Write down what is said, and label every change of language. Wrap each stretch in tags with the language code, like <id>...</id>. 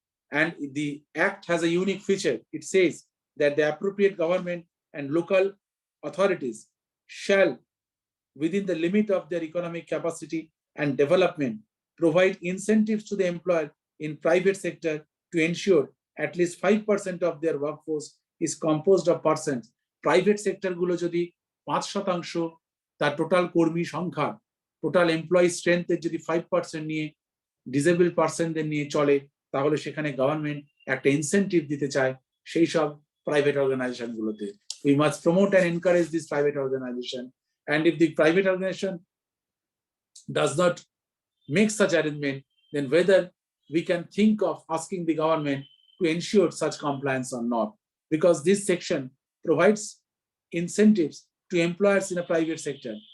<en>And the Act has a unique feature. It says that the appropriate government and local authorities shall, within the limit of their economic capacity and development, provide incentives to the employer in private sector to ensure at least 5% of their workforce is composed of persons.</en> <bn>Private sector গুলো যদি 5% তার total কর্মী সংখ্যা, total employee স্ট্রেংথের যদি 5% নিয়ে disable পার্সনদের নিয়ে চলে, তাহলে সেখানে গভর্নমেন্ট একটা ইনসেন্টিভ দিতে চায় সেই সব প্রাইভেট অর্গানাইজেশন গুলোতে।</bn> <en>We must promote and encourage this private organization. And if the private organization does not make such arrangement, then whether we can think of asking the government to ensure such compliance or not, because this section provides incentives to employers in a private sector.</en>